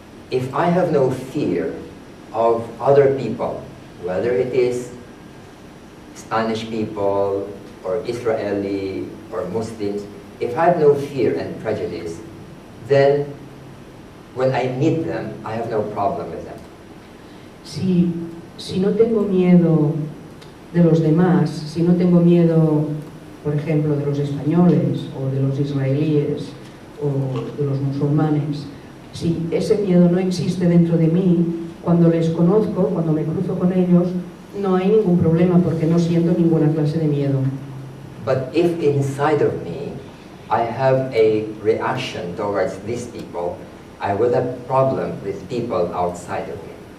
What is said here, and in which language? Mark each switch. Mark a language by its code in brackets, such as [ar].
[en] If I have no fear of other people, whether it is Spanish people or Israeli or Muslims, if I have no fear and prejudice, then when I meet them, I have no problem with them. [es] Si no tengo miedo de los demás, si no tengo miedo, por ejemplo, de los españoles o de los israelíes o de los musulmanes, si ese miedo no existe dentro de mí, cuando les conozco, cuando me cruzo con ellos, no hay ningún problema porque no siento ninguna clase de miedo. [en] But if inside of me I have a reaction towards these people, I will have problem with people outside of me.